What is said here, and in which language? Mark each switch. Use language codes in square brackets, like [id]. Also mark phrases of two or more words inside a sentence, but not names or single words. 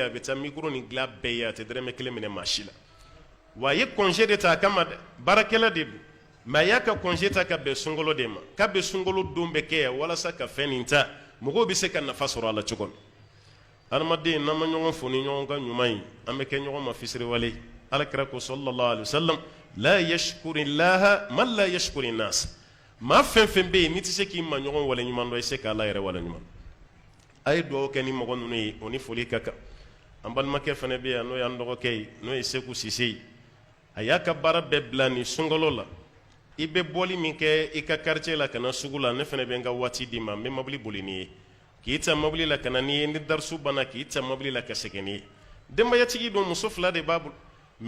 [bm] a bɛ taa mikoro nin dilan bɛɛ ye a tɛ dɛrɛmɛ kelen minɛ maa si la wa a ye congé de ta a kama dɛ baarakɛla de don mɛ a y'a ka congé ta ka bɛn sunkalo de ma k'a bɛ sunkalo don bɛ kɛ yan walasa ka fɛn nin ta mɔgɔw bɛ se ka nafa sɔrɔ a la cogo min adamaden n'an ma ɲɔgɔn fo ni ɲɔgɔn ka ɲuman ye an bɛ kɛ ɲɔgɔn ma fisiriwale alakira ko [ar] صلى الله عليه وسلم لا يشكر الله من لا يشكر الناس [bm] maa fɛn fɛn bɛ yen n'i tɛ se k'i ma ɲɔgɔn wale ɲuman dɔn i se k'ala yɛrɛ wale ɲuman a ye duwawu kɛ ni mɔgɔ ninnu ye o ni foli ka kan an balimakɛ fana bɛ yan n'o y'an dɔgɔkɛ ye n'o ye Seku Sise ye a y'a ka baara bɛɛ bila nin sunkalo la i bɛ bɔli min kɛ i ka quartier la ka na sugu la ne fana bɛ n ka waati d'i ma n bɛ mobili boli n'i ye k'i ta mobili la ka na n'i ye ni darisu banna k'i ta mobili la ka segin n'i ye denbayatigi don muso fila de b'a bolo mɛ